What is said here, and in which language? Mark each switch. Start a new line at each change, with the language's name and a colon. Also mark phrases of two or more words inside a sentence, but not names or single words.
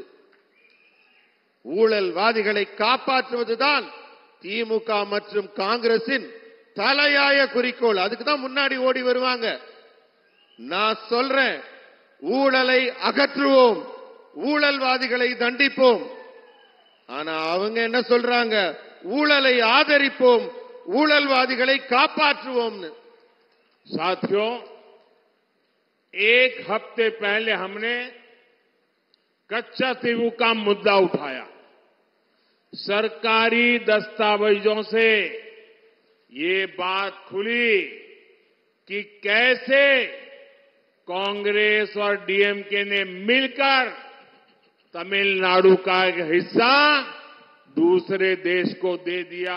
Tamil: ஊழல்வாதிகளை காப்பாற்றுவதுதான் திமுக மற்றும் காங்கிரசின் தலையாய குறிக்கோள். அதுக்கு தான் முன்னாடி ஓடி வருவாங்க. நான் சொல்றேன், ஊழலை அகற்றுவோம், ஊழல்வாதிகளை தண்டிப்போம். ஆனா அவங்க என்ன சொல்றாங்க? ஊழலை ஆதரிப்போம், ஊழல்வாதிகளை காப்பாற்றுவோம்னு.
Hindi: साथियों, एक हफ्ते पहले हमने कच्चा तीवू का मुद्दा उठाया। सरकारी दस्तावेजों से ये बात खुली कि कैसे कांग्रेस और डीएमके ने मिलकर तमिलनाडु का एक हिस्सा दूसरे देश को दे दिया।